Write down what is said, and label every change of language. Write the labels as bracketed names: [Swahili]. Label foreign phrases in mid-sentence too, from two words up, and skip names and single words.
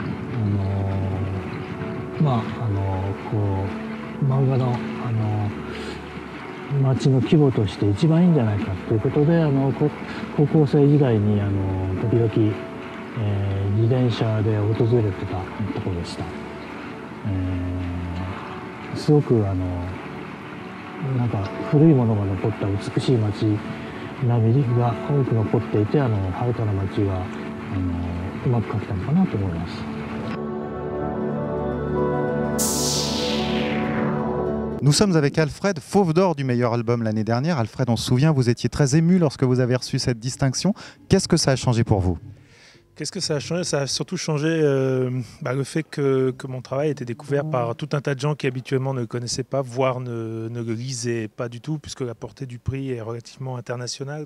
[Japanese] こう漫画の町の規模として一番いいんじゃないかということで高校生時代に時々自転車で訪れてたところでした。すごくなんか古いものが残った美しい町並みが多く残っていて遥かな町がうまく描けたのかなと思います。 [French] Nous sommes avec Alfred, Fauve d'Or du meilleur album l'année dernière. Alfred, on se souvient, vous étiez très ému lorsque vous avez reçu cette distinction. Qu'est-ce que ça a changé pour vous ? Qu'est-ce que ça a changé? Ça a surtout changé le fait que mon travail a été découvert par tout un tas de gens qui habituellement ne le connaissaient pas, voire ne le lisaient pas du tout, puisque la portée du prix est relativement internationale.